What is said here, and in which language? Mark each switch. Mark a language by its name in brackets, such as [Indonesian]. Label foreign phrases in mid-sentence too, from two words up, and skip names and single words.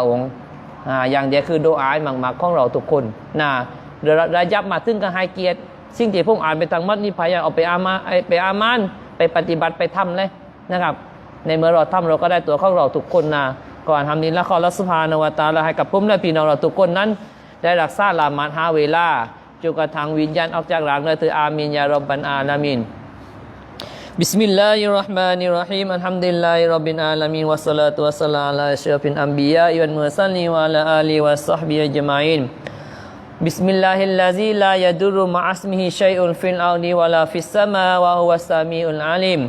[Thai] องค์อย่างเดียวคือดุอาหมักๆของเราทุกคนนะเดี๋ยวระยับมาถึงก็ให้เกียรติสิ่งที่ผมอ่านไปทางมัดนี่พยายามเอาไปอามานไปปฏิบัติไปทำเลยนะครับในเมื่อเราทำเราก็ได้ตัวของเราทุกคนนะก่อนทำนี้ละขออัลเลาะห์ [Arabic] سبحانه وتعالى [Thai] ให้กับผมและพี่น้องเราทุกคนนั้นได้รักษาละหมาดหาเวลาจนกระทั่งวิญญาณออกจากร่างเลยเถิด [Arabic] آمين يا رب العالمين [Thai] Bismillahirrahmanirrahim. [Arabic] الحمد لله رب العالمين والصلاة والسلام على أشرف الأنبياء والمرسلين وعلى آله وصحبه أجمعين. بسم الله الذي لا يضر مع اسمه شيء في الأرض ولا في السماء وهو السميع العليم.